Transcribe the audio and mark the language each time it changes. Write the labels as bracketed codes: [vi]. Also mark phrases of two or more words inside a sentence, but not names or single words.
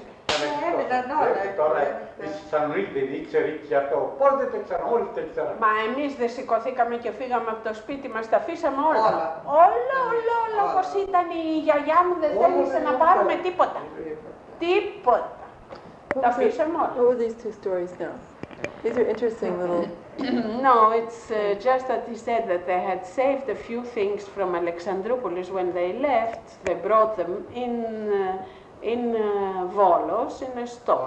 [el] Έμειναν όλα. Τώρα η Θεσσαλονίκη δεν ήξερε και αυτό. Πώς δεν το ξέραν, όλοι το ξέραν. Μα εμείς δεν σηκωθήκαμε και φύγαμε από το σπίτι μας, τα αφήσαμε όλα. Όλα, όπως ήταν η γιαγιά μου, δεν θέλησε να πάρουμε τίποτα. Τίποτα. Τα αφήσαμε όλα. [en] What were these two stories now? These are interesting little No, it's just that he said that they had saved a few things from Alexandroupolis when they left. They brought them in Volos in a store.